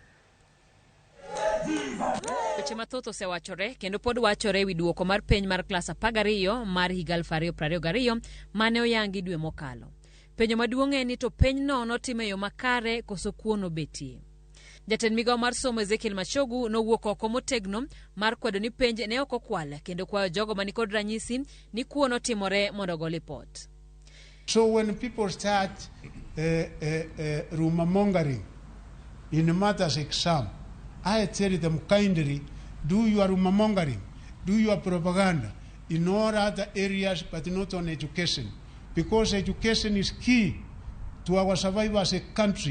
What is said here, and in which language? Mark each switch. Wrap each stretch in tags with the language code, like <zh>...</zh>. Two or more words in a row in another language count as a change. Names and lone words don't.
<luo>Weche mathoth osewachore kendo pod wachore ewi duoko mar piny mar klas 12 mar higa 2022 mane oyangi dwe mokalo. Penjo maduong' en ni to penyno notime yo makare koso kuono betie. Jatend migao mar somo Ezekiel Machogu nowuok oko motegno mar kwedo ni penj ne ok okwal kendo kwayo jogo mani kod ranyisi ni kuono timore mondo go report.</luo> <en>So when people start rumor-mongering in matters exam, I tell them kindly, do your rumor-mongering, do your propaganda in all other areas but not on education, because education is key to our survival as a country.</en>